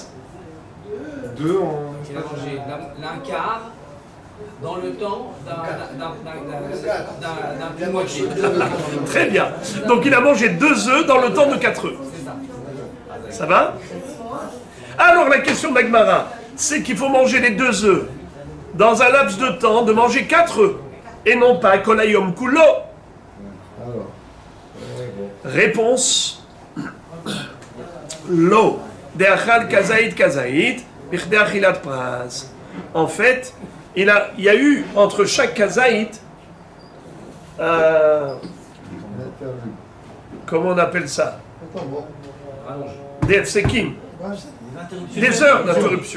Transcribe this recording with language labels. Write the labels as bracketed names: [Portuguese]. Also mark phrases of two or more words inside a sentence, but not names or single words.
[French] Il a mangé l'un quart dans le temps d'un moitié. Très bien. Donc il a mangé 2 œufs dans le temps de 4 œufs. C'est ça. Ça va? Alors la question d'Agmara, c'est qu'il faut manger les 2 œufs dans un laps de temps de manger 4 œufs et non pas [Hebrew] כל היום כולו. [French] Réponse Lo. [Hebrew] דאכל כזית כזית. [French] En fait, il y a eu entre chaque kazaït, comment on appelle ça? Des efsekim, des heures d'interruption.